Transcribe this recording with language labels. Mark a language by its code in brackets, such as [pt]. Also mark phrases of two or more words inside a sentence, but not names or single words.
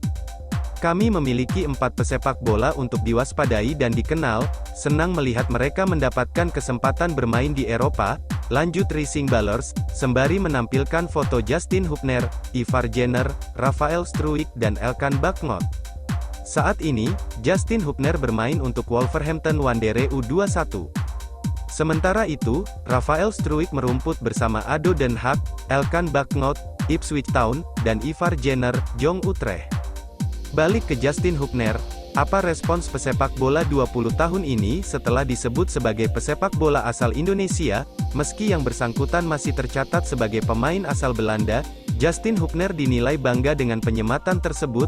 [id] "Kami memiliki 4 pesepak bola untuk diwaspadai dan dikenal, senang melihat mereka mendapatkan kesempatan bermain di Eropa," lanjut Rising Ballers, sembari menampilkan foto Justin Hubner, Ivar Jenner, Rafael Struijk dan Elkan Bagnot. Saat ini, Justin Hubner bermain untuk Wolverhampton Wanderers U21. Sementara itu, Rafael Struijk merumput bersama ADO Den Haag, Elkan Bagnot, Ipswich Town, dan Ivar Jenner, Jong Utrecht. Balik ke Justin Hubner, apa respons pesepak bola 20 tahun ini setelah disebut sebagai pesepak bola asal Indonesia? Meski yang bersangkutan masih tercatat sebagai pemain asal Belanda, Justin Hubner dinilai bangga dengan penyematan tersebut.